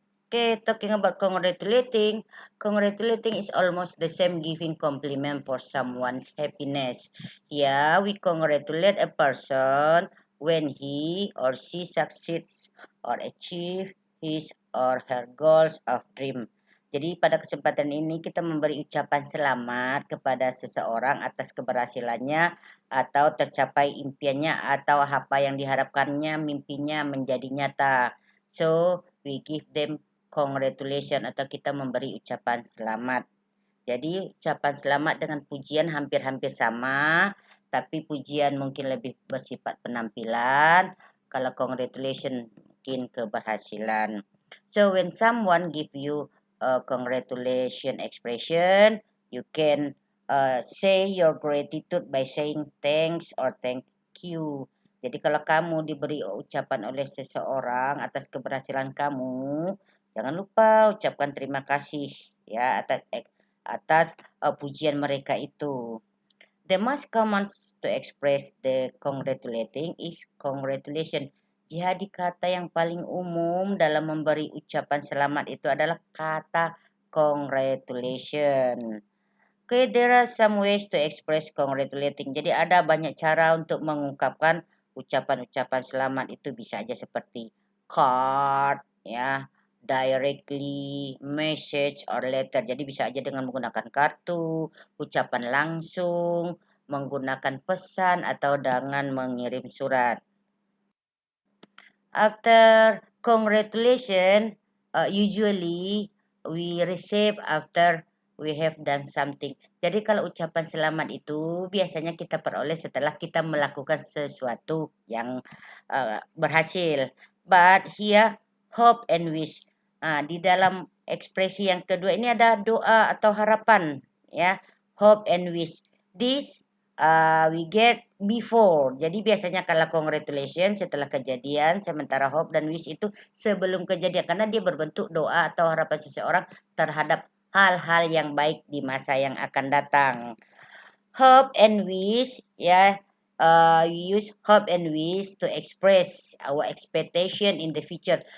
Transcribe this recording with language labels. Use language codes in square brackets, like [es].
[en] Okay, talking about congratulating. Congratulating is almost the same giving compliment for someone's happiness. Here, we congratulate a person when he or she succeeds or achieve his or her goals of dream. [id] Jadi pada kesempatan ini kita memberi ucapan selamat kepada seseorang atas keberhasilannya atau tercapai impiannya atau apa yang diharapkannya mimpinya menjadi nyata. [en] So, we give them congratulations [id] atau kita memberi ucapan selamat. Jadi ucapan selamat dengan pujian hampir-hampir sama, tapi pujian mungkin lebih bersifat penampilan. Kalau congratulations mungkin keberhasilan. [en] So when someone give you a congratulation expression, you can say your gratitude by saying thanks or thank you. [id] Jadi kalau kamu diberi ucapan oleh seseorang atas keberhasilan kamu, jangan lupa ucapkan terima kasih ya atas pujian mereka itu. [en] The most common to express the congratulating is congratulation. [id] Jadi kata yang paling umum dalam memberi ucapan selamat itu adalah kata congratulation. [en] Okay, there are some ways to express congratulating. [id] Jadi ada banyak cara untuk mengungkapkan ucapan-ucapan selamat itu bisa aja seperti [en] card, [id] ya, [en] directly, message, or letter. [id] Jadi bisa aja dengan menggunakan kartu, ucapan langsung, menggunakan pesan, atau dengan mengirim surat. [en] After congratulations, usually we receive after we have done something. [id] Jadi kalau ucapan selamat itu biasanya kita peroleh setelah kita melakukan sesuatu yang berhasil. [en] But here hope and wish. [id] Di dalam ekspresi yang kedua ini ada doa atau harapan, ya. [en] Hope and wish. This we get before. [id] Jadi biasanya kalau congratulations setelah kejadian, sementara hope dan wish itu sebelum kejadian karena dia berbentuk doa atau harapan seseorang terhadap hal-hal yang baik di masa yang akan datang. [en] Hope and wish, [id] ya. [en] We use hope and wish to express our expectation in the future.